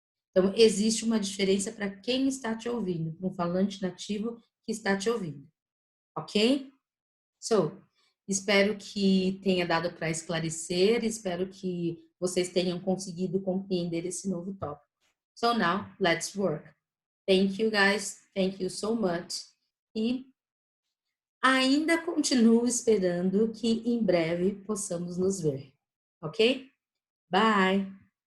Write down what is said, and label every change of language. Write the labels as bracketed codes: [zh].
[pt] Então, existe uma diferença para quem está te ouvindo, para um falante nativo que está te ouvindo. Ok? So, espero que tenha dado para esclarecer, espero que vocês tenham conseguido compreender esse novo tópico. [en] So now, let's work. Thank you guys, thank you so much. [pt] E ainda continuo esperando que em breve possamos nos ver. Ok? Bye!